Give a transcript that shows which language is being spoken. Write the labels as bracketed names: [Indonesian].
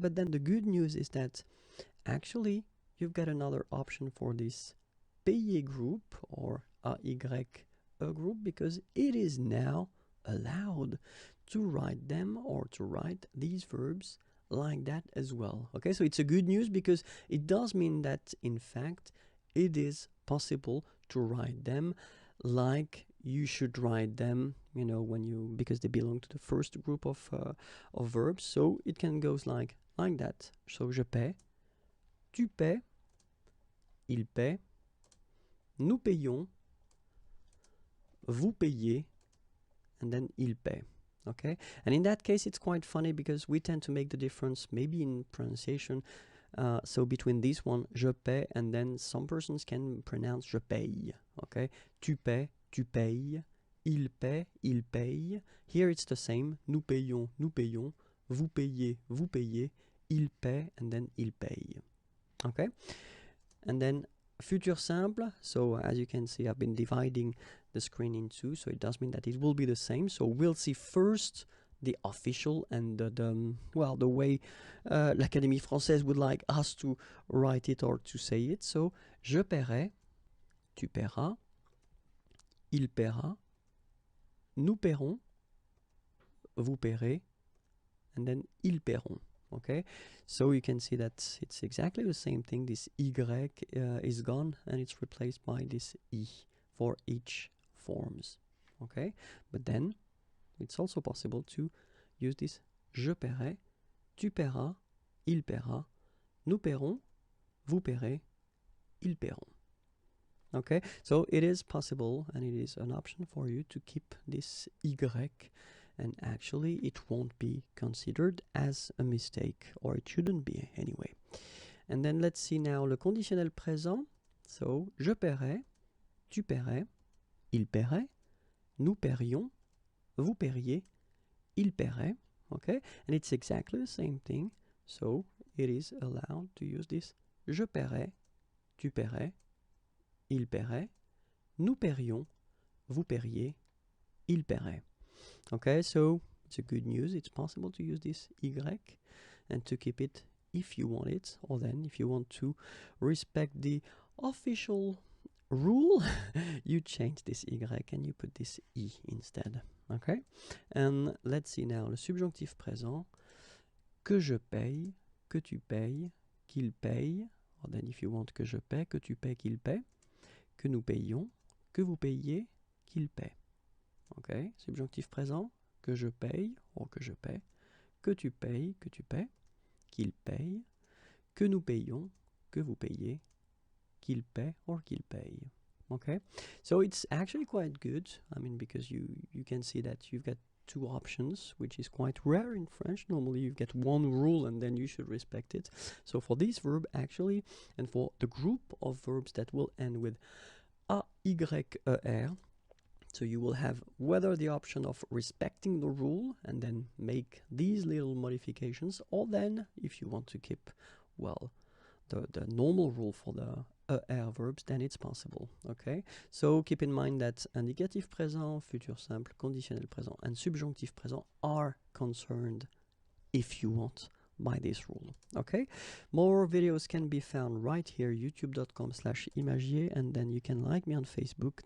[English] But then the good news is that actually you've got another option for this payer group or AY group, because it is now allowed to write them or to write these verbs like that as well. Okay, so it's a good news because it does mean that in fact it is possible to write them like you should write them, you know, because they belong to the first group of verbs. So it can go like that. [French] So je paie, tu paies, il paie, nous payons, vous payez, [English] and then [French] il paie. [English] Okay, and in that case it's quite funny because we tend to make the difference maybe in pronunciation. So between this one, [French] je paie, [English] and then some persons can pronounce [French] je paye. Okay, tu paies, tu payes, il paie, il paye. [English] Here it's the same. [French] Nous payons, nous payons, vous payez, vous payez, il paie, [English] and then [French] il paye. [English] Okay, and then futur simple. So as you can see, I've been dividing the screen in two, so it does mean that it will be the same. So we'll see first the official and the way l'Académie Française would like us to write it or to say it. [French] So je paierai, tu paieras, il paiera, nous paierons, vous paierez, [English] and then [French] ils paieront. [English] Okay, so you can see that it's exactly the same thing. This Y is gone and it's replaced by this I for each forms. Okay, but then it's also possible to use this [French] je paierai, tu paieras, il paiera, nous paierons, vous paierez, ils paieront. [English] Okay, so it is possible and it is an option for you to keep this Y, and actually it won't be considered as a mistake, or it shouldn't be anyway. And then let's see now [French] le conditionnel présent. So je paierai, tu paierais, il paierait, nous paierions, vous paieriez, il paierait. [English] Okay, and it's exactly the same thing. So it is allowed to use this [French] je paierai, tu paierais, il paierait, nous paierions, vous paieriez, il paierait. [English] Okay, so it's a good news. It's possible to use this Y and to keep it if you want it, or then if you want to respect the official rule, you change this Y and you put this I instead. Okay? And let's see now, [French] le subjonctif présent, que je paye, que tu payes, qu'il paye, [English] or then if you want [French] que je paie, que tu paies, qu'il paie, que nous payons, que vous payiez, qu'il paie. Okay? Subjonctif présent, que je paye, or que je paie, que tu payes, que tu paies, qu'il paye, que nous payons, que vous payez, qu'il paie or qu'il paye. [English] Okay, so it's actually quite good. I mean, because you can see that you've got two options, which is quite rare in French. Normally you get one rule and then you should respect it. So for this verb actually, and for the group of verbs that will end with A, Y, E, R, so you will have whether the option of respecting the rule and then make these little modifications, or then if you want to keep, well, the normal rule for the ER verbs, then it's possible. Okay, so keep in mind that indicatif présent, futur simple, conditionnel présent, and subjonctif présent are concerned, if you want, by this rule. Okay, more videos can be found right here, youtube.com/imagier, and then you can like me on Facebook.